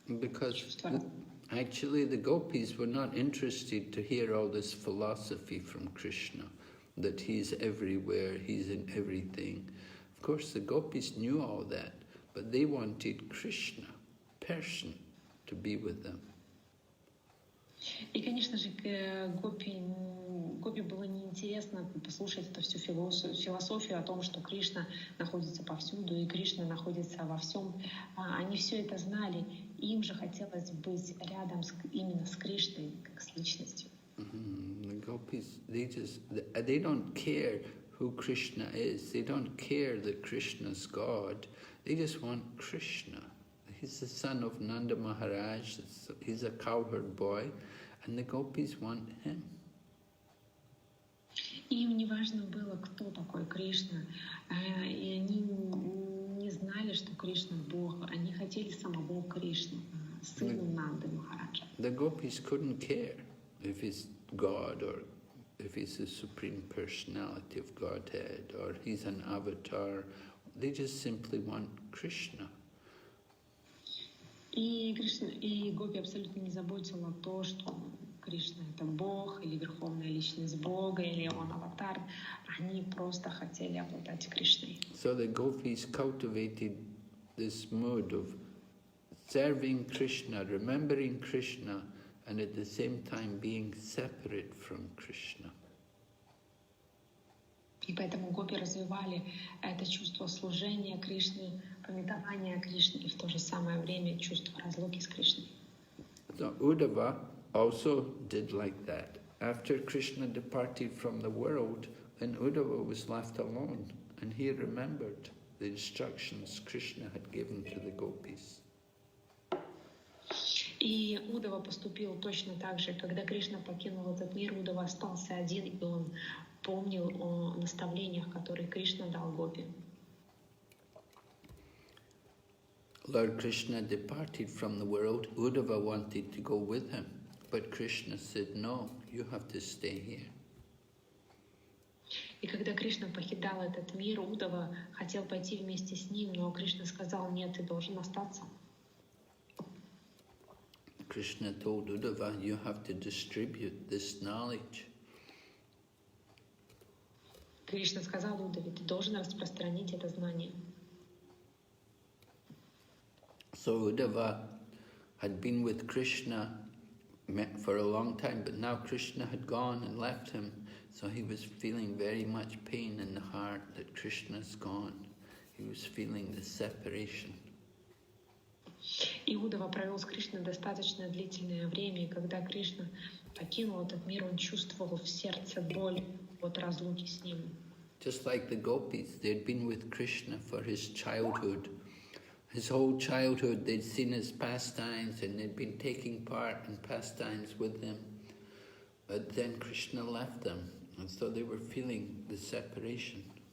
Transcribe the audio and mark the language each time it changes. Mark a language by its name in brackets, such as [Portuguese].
[English] Because actually the gopis were not interested to hear all this philosophy from Krishna, that he's everywhere, he's in everything. Of course the gopis knew all that, but they wanted Krishna, person, to be with them. [Russian] И, конечно же, гопи было неинтересно послушать эту всю философию о том, что Кришна находится повсюду, и Кришна находится во всем. Они все это знали, и им же хотелось быть рядом именно с Кришной, как с личностью. [English] The gopis, they don't care who Krishna is. They don't care that Krishna's God. They just want Krishna. He's the son of Nanda Maharaj. He's a cowherd boy, and the gopis want him. [Russian] Им не важно было, кто такой Кришна, и они не знали, что Кришна Бог. Они хотели самого Кришну, сына Нанды Махараджа. [English] The gopis couldn't care if he's God or if he's the supreme personality of Godhead or he's an avatar. They just simply want Krishna. [Russian] И Кришна, и гопи абсолютно не заботило то, что Кришна — это Бог, или верховная личность Бога, или он аватар. Они просто хотели обладать Кришной. [English] So the gopis cultivated this mood of serving Krishna, remembering Krishna, and at the same time being separate from Krishna. [Russian] И поэтому гопи развивали это чувство служения Кришне, памятования Кришны, и в то же самое время чувство разлуки с Кришной. [English] So Uddhava also did like that. After Krishna departed from the world, then Uddhava was left alone, and he remembered the instructions Krishna had given to the gopis. [Russian] И Удава поступил точно так же. Когда Кришна покинул этот мир, Удава остался один, и он помнил о наставлениях, которые Кришна дал гопи. [English] Lord Krishna departed from the world. Uddhava wanted to go with him, but Krishna said, no, you have to stay here. [Russian] И когда Кришна покидал этот мир, Удава хотел пойти вместе с ним, но Кришна сказал, нет, ты должен остаться. [English] Krishna told Uddhava, you have to distribute this knowledge. [Russian] Кришна сказал Удаве, ты должен распространить это знание. [English] So Uddhava had been with Krishna for a long time, but now Krishna had gone and left him, so he was feeling very much pain in the heart that Krishna's gone. He was feeling the separation. [Russian] И Удава провел с Кришной достаточно длительное время, и когда Кришна покинул этот мир, он чувствовал в сердце боль от разлуки с ним. [English] Just like the gopis, they'd been with Krishna for his childhood. His whole childhood they'd seen his pastimes and they'd been taking part in pastimes with him. But then Krishna left them, and so they were feeling the separation.